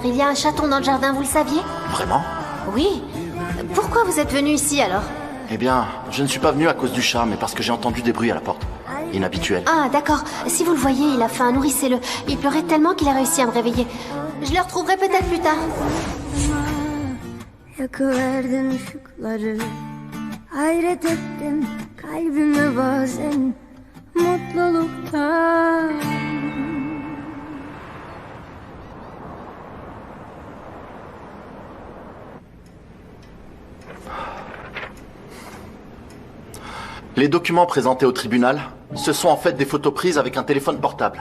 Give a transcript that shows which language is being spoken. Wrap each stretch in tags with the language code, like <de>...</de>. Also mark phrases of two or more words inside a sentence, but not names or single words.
<fr>Il y a un chaton dans le jardin, vous le saviez? Vraiment? Oui. Pourquoi vous êtes venu ici alors? Eh bien, je ne suis pas venu à cause du chat, mais parce que j'ai entendu des bruits à la porte. Inhabituel. Ah, d'accord. Si vous le voyez, il a faim, nourrissez-le. Il pleurait tellement qu'il a réussi à me réveiller. Je le retrouverai peut-être plus tard.</fr> <tr>Yakıverdin ışıkları, hayret ettim kalbime bazen mutluluktan.</tr> <fr>Les documents présentés au tribunal, ce sont en fait des photos prises avec un téléphone portable.</fr>